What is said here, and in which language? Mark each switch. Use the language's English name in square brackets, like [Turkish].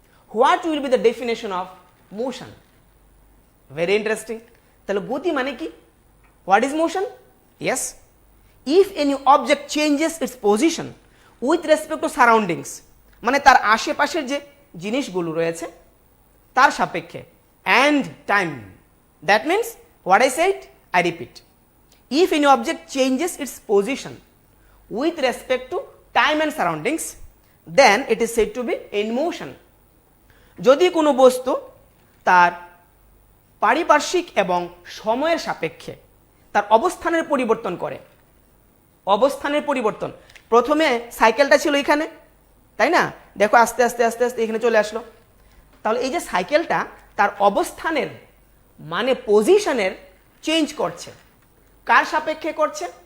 [English] What will be the definition of motion? Very interesting. [Bangla] তাহলে গতি মানে কি? [English] What is motion? Yes, if any object changes its position with respect to surroundings, [Bangla] মানে তার আশেপাশের যে জিনিসগুলো রয়েছে তার সাপেক্ষে, [English] And time, That means what I said, I repeat. If any object changes its position with respect to time and surroundings, then it is said to be in motion. [Bangla] যদি কোনো বস্তু তার পারিপার্শ্বিক এবং সময়ের সাপেক্ষে তার অবস্থানের পরিবর্তন করে, অবস্থানের পরিবর্তন, প্রথমে সাইকেলটা ছিল এখানে, তাই না? দেখো আস্তে আস্তে আস্তে আস্তে এখানে চলে আসলো। তাহলে এই যে সাইকেলটা তার অবস্থানের মানে পজিশনের চেঞ্জ করছে, কার সাপেক্ষে করছে?